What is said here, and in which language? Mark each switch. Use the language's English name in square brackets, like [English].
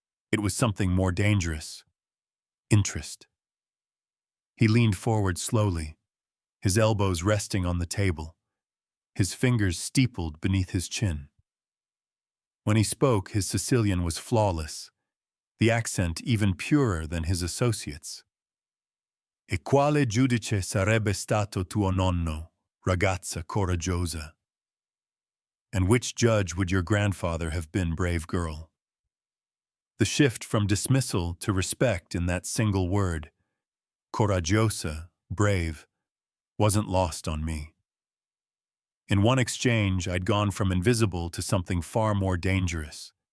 [English] It was something more dangerous. Interest. He leaned forward slowly, his elbows resting on the table, his fingers steepled beneath his chin. When he spoke, his Sicilian was flawless, the accent even purer than his associates. [Italian] E quale giudice sarebbe stato tuo nonno, ragazza coraggiosa? [English] And which judge would your grandfather have been, brave girl? The shift from dismissal to respect in that single word, coraggiosa, brave, wasn't lost on me. In one exchange, I'd gone from invisible to something far more dangerous.